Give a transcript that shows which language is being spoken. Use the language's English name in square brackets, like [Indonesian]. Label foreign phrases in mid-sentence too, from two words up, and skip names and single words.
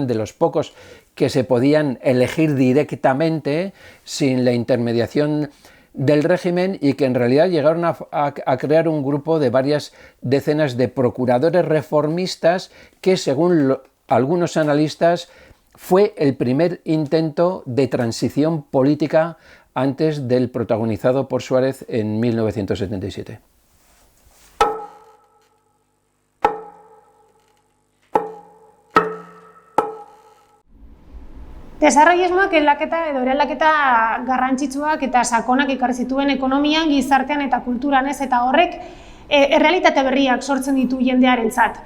[Spanish] de los pocos que se podían elegir directamente sin la intermediación del régimen, y que en realidad llegaron a crear un grupo de varias decenas de procuradores reformistas que, según algunos analistas, fue el primer intento de transición política antes del protagonizado por Suárez en 1977. [Basque] Desarrollismoak eraldaketa garrantzitsuak eta sakonak ekarri zituen ekonomian, gizartean eta kulturan, eta horrek errealitate berriak sortzen ditu jendearentzat.